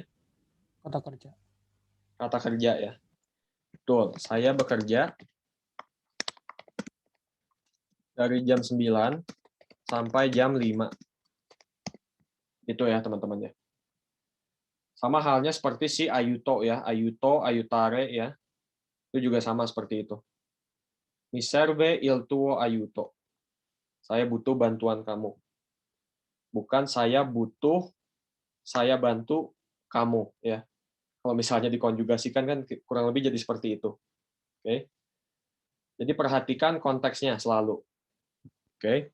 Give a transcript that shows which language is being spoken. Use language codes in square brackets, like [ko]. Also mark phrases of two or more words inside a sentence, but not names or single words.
[id] Kata kerja. Kata kerja ya. Betul. Saya bekerja dari jam 9 sampai jam 5. Itu ya, teman-teman ya. Sama halnya seperti si aiuto ya. [it] Aiuto, aiutare ya. [id] Itu juga sama seperti itu. [it] Mi serve il tuo aiuto. [id] Saya butuh bantuan kamu. Bukan saya butuh, saya bantu kamu ya. Kalau misalnya dikonjugasikan kan kurang lebih jadi seperti itu. Oke. Jadi perhatikan konteksnya selalu. Oke.